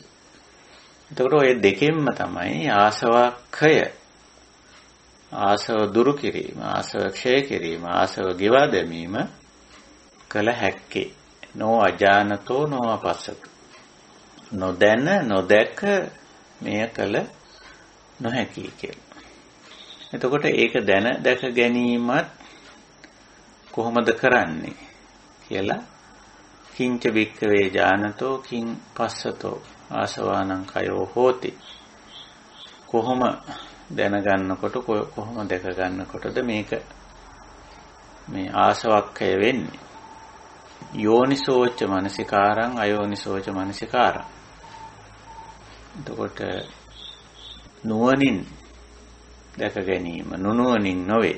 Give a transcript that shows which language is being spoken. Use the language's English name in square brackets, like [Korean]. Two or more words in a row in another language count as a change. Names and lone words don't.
[Sinhala] එතකොට ඔය දෙකෙන්ම තමයි ආසවක්ඛය ආසව දුරු කිරීම, ආසව ක්ෂය කිරීම, ආසව ගෙවා දැමීම කළ හැක්කේ. [Pali] නෝ අජානතෝ නෝ අපස්සතෝ. [Sinhala] නොදැන නොදැක මෙය කළ නොහැකි කියලා. එතකොට ඒක දැන දැක ගැනීමත් කොහොමද කරන්නේ කියලා [Pali] කිංච වික්කවේ ජානතෝ කිං පස්සතෝ ආසවානං කයෝ හෝති. [Sinhala] කොහොම දැනගන්නකොට කොහොම දැක ගන්නකොටද මේක මේ ආසවක්ඛය වෙන්නේ. [Pali] යෝනිසෝච මනසිකාරං අයෝනිසෝච මනසිකාරං. [Sinhala] එතකොට නුවණින් දැක ගැනීම නුනුවණින් නොවේ.